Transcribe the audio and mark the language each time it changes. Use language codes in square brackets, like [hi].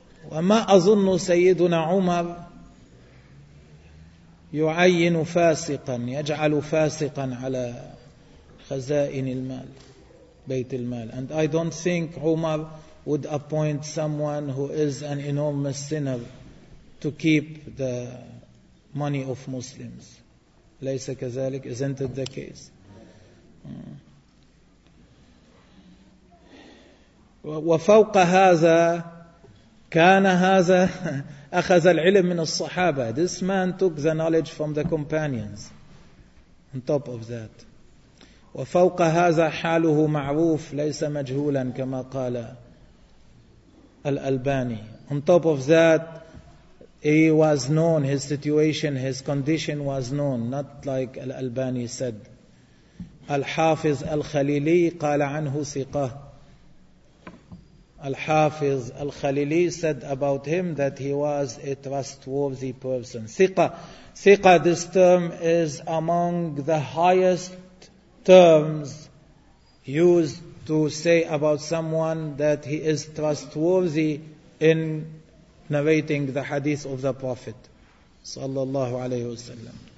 [ar] وما أظن سيدنا عمر يعين فاسقا, يجعل فاسقا على خزائن المال, بيت المال. [en] And I don't think Umar would appoint someone who is an enormous sinner to keep the money of Muslims. [ar] ليس كذلك, [en] isn't it the case? [ar] وفوق هذا كان هذا أخذ العلم من الصحابة. [en] This man took the knowledge from the companions. On top of that, [ar] وفوق هذا حاله معروف ليس مجهولا كما قال الألباني. [en] On top of that, he was known, his situation, his condition was known, not like الألباني said. [ar] الحافظ الخليلي قال عنه ثقة. [en] الحافظ الخليلي said about him that he was a trustworthy person. [ar] ثقة. [en] ثقة, this term is among the highest terms used to say about someone that he is trustworthy in narrating the hadith of the Prophet sallallahu alayhi wa sallam.